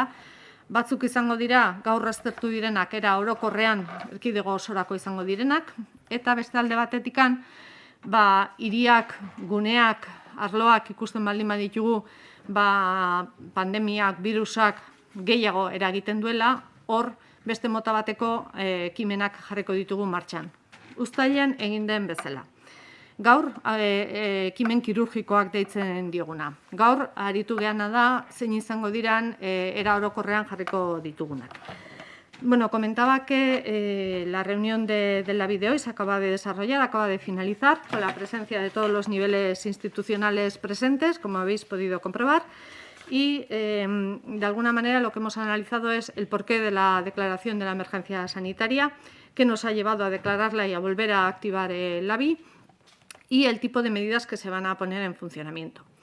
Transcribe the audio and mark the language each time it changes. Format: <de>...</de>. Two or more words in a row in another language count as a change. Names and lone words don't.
<eu>Batzuk izango dira, gaur aztertu direnak, era orokorrean erkidego osorako izango direnak, eta beste alde batetikan, hiriak, guneak, arloak ikusten baldin baditugu, pandemiak, virusak gehiago eragiten duela, hor beste mota bateko ekimenak jarriko ditugu martxan. Uztailean egin den bezala. Gaur, ekimen kirurgikoak deitzen dioguna. Gaur, aritu geana da, zein izango diran, era orokorrean jarriko ditugunak.</eu> <es>Bueno, comentaba que la reunión de la de hoy se acaba de desarrollar, acaba de finalizar, con la presencia de todos los niveles institucionales presentes, como habéis podido comprobar, y de alguna manera lo que hemos analizado es el porqué de la declaración de la emergencia sanitaria, que nos ha llevado a declararla y a volver a activar el LABI, y el tipo de medidas que se van a poner en funcionamiento.</es>